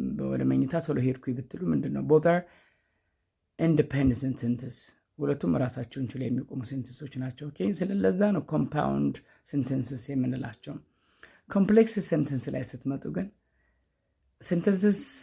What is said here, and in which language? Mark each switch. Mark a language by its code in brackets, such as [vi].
[am] ወደ መኝታ ቶሎ ሄድኩኝ ብትሉ ምንድን ነው? [en] both are independent sentences. [am] ሁለቱም ራሳቸውን ችሎ የሚቆሙ ሴንተንሶች ናቸው። ኦኬ፣ ስለለዛ ነው ኮምፓውንድ ሴንተንስስ የምንላቸው። ኮምፕሌክስ ሴንተንስ ላይ ስትመጡ ግን sentences